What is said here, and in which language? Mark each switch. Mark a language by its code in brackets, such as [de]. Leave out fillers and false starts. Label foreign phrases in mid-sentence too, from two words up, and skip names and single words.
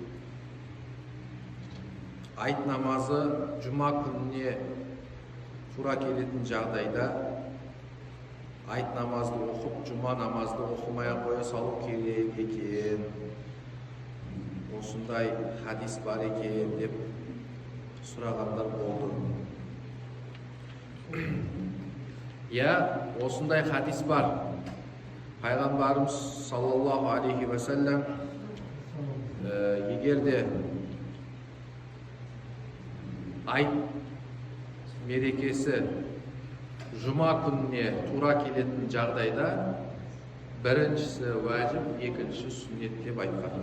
[kk] Айт намазы жұма күніне тура келетін жағдайда айт намазды оқып, жұма намазды оқымай қоя салу керек екен. Осындай хадис бар екен деп сұрағандар болды. Осындай хадис бар. Пайғамбарымыз [ar] صلى الله عليه وسلم [kk] егер де айт мерекесі жұма күніне тура келетін жағдайда біріншісі уәжіп, екіншісі сүннет деп айтқан.